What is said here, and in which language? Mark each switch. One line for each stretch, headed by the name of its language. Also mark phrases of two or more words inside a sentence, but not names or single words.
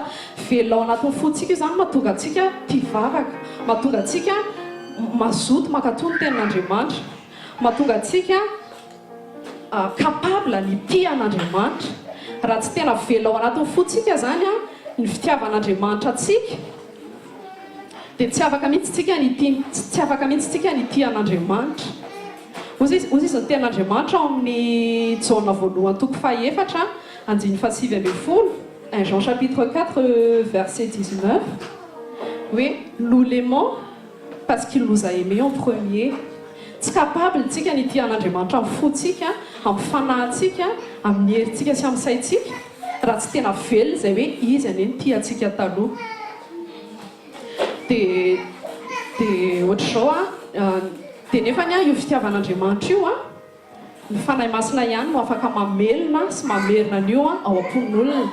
Malagasy: velona ao anatin'ny fontsika io zany mahatonga atsika tia vavaka mahatonga atsika mazoto mankatony ny tenin'Andriamanitra mahatonga atsika capable ny tia an'Andriamanitra raha tsy tena velona ao anatin'ny fotsika zany a ny fitiavan'Andriamanitra atsika dia tsy afaka mihitsy tsy afaka mihitsy tsika ny tia an'Andriamanitra. Ozy izy ny tenin'Andriamanitra ao amin'ny jaona voalohany toko faha-efatra andiny fahasivy ambin'ny folo,
French: 1 Jean chapitre 4 verset 19,
Malagasy: hoe
French: nous l'aimons parce qu'il nous a aimés en premier.
Malagasy: Tsy capable tsika ny tia an'Andriamanitra amin'ny fotsika, amin'ny fanahintsika, amin'ny herintsika sy amin'ny saintsika raha tsy tena velona izay hoe izy anie ny tia antsika taloha. Dia ohatr'izao dia nefany io fitiavan'Andriamanitra io ny fanahy masina ihany no afaka mamelona sy mamerina an'io ao am-pon'olona.